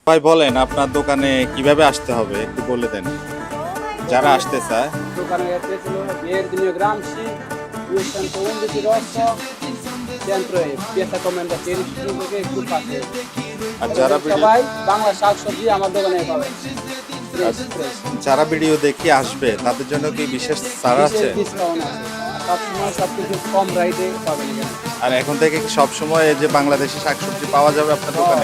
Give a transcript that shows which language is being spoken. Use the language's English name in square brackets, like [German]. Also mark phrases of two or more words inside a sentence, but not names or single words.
[Bangla] ভাই বলেন আপনার দোকানে কিভাবে আসতে হবে একটু বলে দেন যারা আসতে চায়। [Italian] dove è il mio Gramsci, 211 Rosso, centro E, piazza Commendatori, che è più facile. [Bangla] আর যারা ভিডিও সবাই বাংলা শাকসবজি আমার দোকানে পাবেন। [English] fresh fresh [Bangla] যারা ভিডিও দেখে আসবে তাদের জন্য কি বিশেষ ছাড় আছে? ডিসকাউন্ট আছে। সবসময় সব কিছু কম রেটে পাবেন এখানে। আর এখন থেকে কি সব সময় এই যে বাংলাদেশি শাকসবজি পাওয়া যাবে আপনার দোকানে?